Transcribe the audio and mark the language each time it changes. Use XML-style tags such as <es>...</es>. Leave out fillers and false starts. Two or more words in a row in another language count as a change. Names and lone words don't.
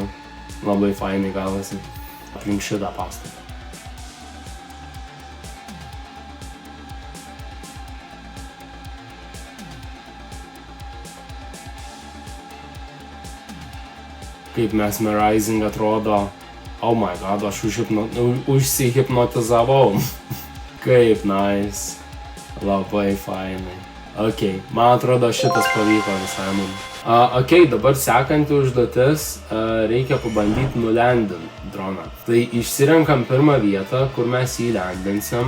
<lt>Labai fainai gavosi. Aplink šitą pastatą. Kaip mesmerizing atrodo.</lt> <en>Oh my god,</en> <lt>aš užsihipnotizavau. Kaip nice. Labai fainai. Ok, man atrodo šitas pavyko visai man. Ok, dabar sekanti užduotis, reikia pabandyti nulendinti droną. Tai išsirenkam pirmą vietą, kur mes jį lendinsim.</lt>